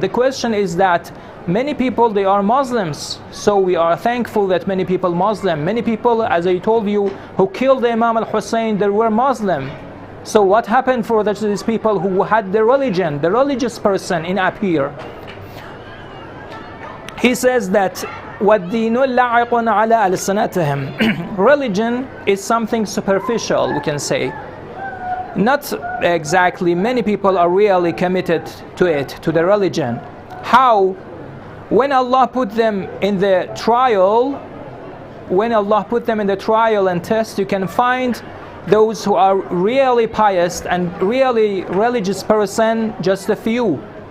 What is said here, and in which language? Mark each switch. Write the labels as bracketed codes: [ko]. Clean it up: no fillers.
[en] The question is that many people, they are Muslims, so we are thankful that many people Muslim. Many people, as I told you, who killed the Imam al-Hussein, they were Muslim. So what happened for these people who had the religion, the religious person in appear? He says that [ar] وَالدِّينُ لَاعِقٌ عَلَىٰ أَلْسِنَاتِهِمْ. [en] Religion is something superficial, we can say. Not exactly, many people are really committed to it, to the religion. How? When Allah put them in the trial, when Allah put them in the trial and test, you can find those who are really pious and really religious person, just a few.